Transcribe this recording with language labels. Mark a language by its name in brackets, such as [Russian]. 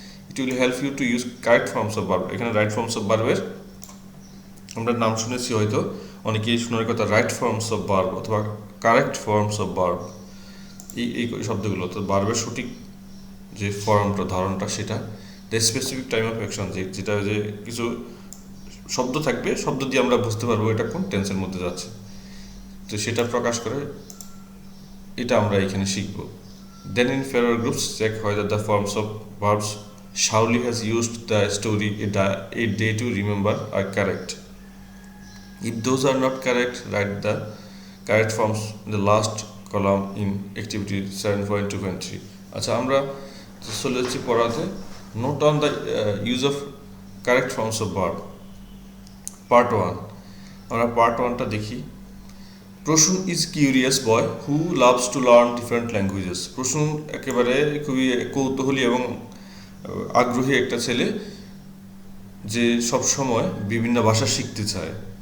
[English] It will help you to use correct forms of verb. [Bangla] এখানে right forms of ভার্বের আমরা নাম শুনেছি হয়তো, অনেকেই শোনার কথা রাইট ফর্মস অফ ভার্ব অথবা কারেক্ট ফর্মস অফ ভার্ব, এই শব্দগুলো তো ভার্বের সঠিক যে ফর্মটা, ধারণটা, সেটা the specific time of action, যেটা যে কিছু শব্দ থাকবে, শব্দ দিয়ে আমরা বুঝতে পারবো এটা কোন টেন্সের মধ্যে যাচ্ছে, তো সেটা প্রকাশ করে, এটা আমরা এখানে শিখব। [English] Then in fair groups check whether the forms of verbs Shauli has used the story a day to remember are correct. If those are not correct, write the correct forms in the last column in activity 7.2.3. [Bangla] আচ্ছা, আমরা চলে যাচ্ছি পড়াতে। [English] Note on the use of correct forms of verb, part 1। [Bangla] আমরা part 1টা দেখি। [English] Prasun is curious boy who loves to learn different languages. [Bangla] Prasun একেবারে খুবই কৌতূহলী এবং আগ্রহী একটা ছেলে, যে সবসময় বিভিন্ন ভাষা শিখতে চায়।